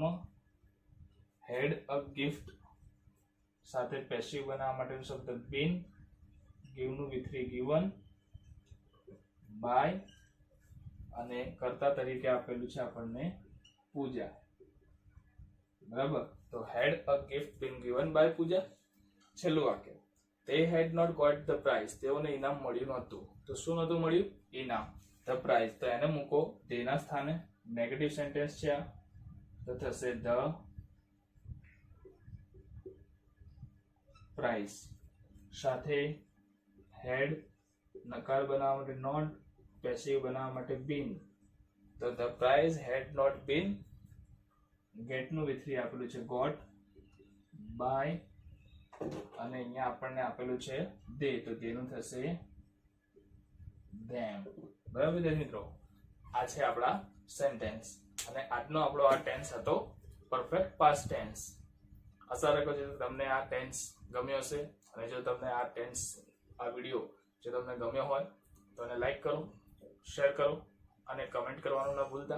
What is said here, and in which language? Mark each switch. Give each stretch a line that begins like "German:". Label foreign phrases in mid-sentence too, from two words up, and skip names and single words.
English: had a gift
Gujarati: સાથે પેસિવ બનાવવા માટેનો શબ્દ બીન. ગીવ નું V3
English: given by
Gujarati: અને કર્તા તરીકે આપેલું છે આપણને પૂજા.
English: બરાબર.
Gujarati: તો
English: had a gift been given by Puja. છેલ્લું વાક્ય they had not got the prize.
Gujarati: તેઓને ઇનામ મળ્યું નહોતું. તો શું નહોતું મળ્યું? ઇનામ.
English: the prize.
Gujarati: તો એને મૂકો તેના સ્થાને.
English: negative sentence
Gujarati: છે આ. તો થશે
English: the prize.
Gujarati: સાથે હેડ નકાર બનાવવા માટે નોટ, પેસિવ બનાવવા માટે બીન. તો
English: the prize had not been.
Gujarati: get નું V3 આપેલું છે
English: got by
Gujarati: અને અહીંયા આપણને આપેલું છે they. તો તેનું થશે them. બરાબર વિદ્યાર્થી મિત્રો, આ છે આપણા સેન્ટેન્સ અને આજનો આપણો આ ટેન્સ હતો
English: perfect past tense.
Gujarati: આશા રાખું છું કે તમને આ ટેન્સ ગમ્યો હશે અને જો તમને આ ટેન્સ આ વિડિયો જો તમને ગમ્યો હોય તો એને લાઈક કરો, શેર કરો અને કમેન્ટ કરવાનું ન ભૂલતા.